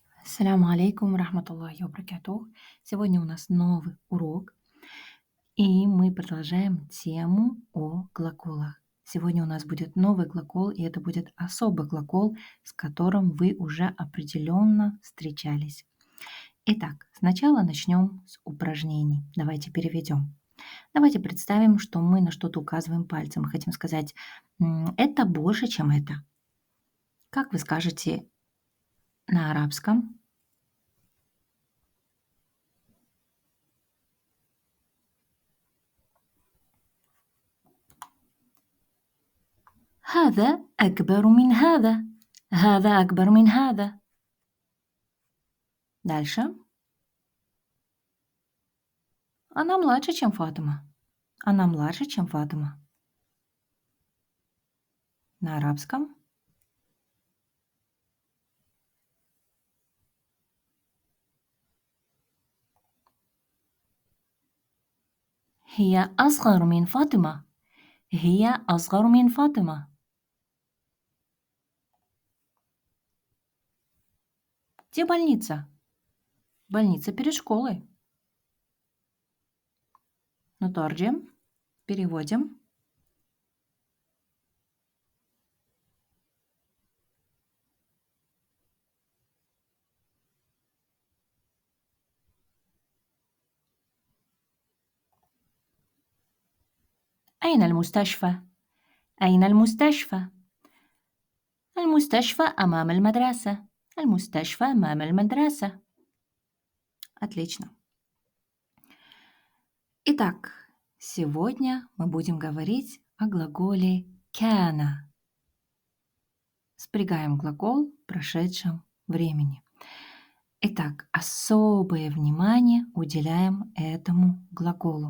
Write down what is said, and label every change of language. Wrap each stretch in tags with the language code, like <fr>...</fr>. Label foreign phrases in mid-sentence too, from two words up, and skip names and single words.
<ar>السلام عليكم رحمة الله وبركاته.</ar> <ru>Сегодня у нас новый урок, и мы продолжаем тему о глаголах. Сегодня у нас будет новый глагол, и это будет особый глагол, с которым вы уже определенно встречались. Итак, сначала начнем с упражнений. Давайте переведем. Давайте представим, что мы на что-то указываем пальцем. Мы хотим сказать, это больше, чем это. Как вы скажете на арабском?</ru> <ar>هذا أكبر من هذا. هذا أكبر من هذا.</ar> <ru>Дальше. Она младше, чем Фатима. Она младше, чем Фатима. На арабском.</ru> <ar>هي أصغر من فاطمة. هي أصغر من فاطمة.</ar> <ru>Где больница? Больница перед школой.</ru> <ar>نترجم. Переводим. أين المستشفى؟ أين المستشفى؟ المستشفى أمام المدرسة. المستشفى أمام المدرسة.</ar> <ru>Отлично. Итак, сегодня мы будем говорить о глаголе «кяна». Спрягаем глагол в прошедшем времени. Итак, особое внимание уделяем этому глаголу.</ru>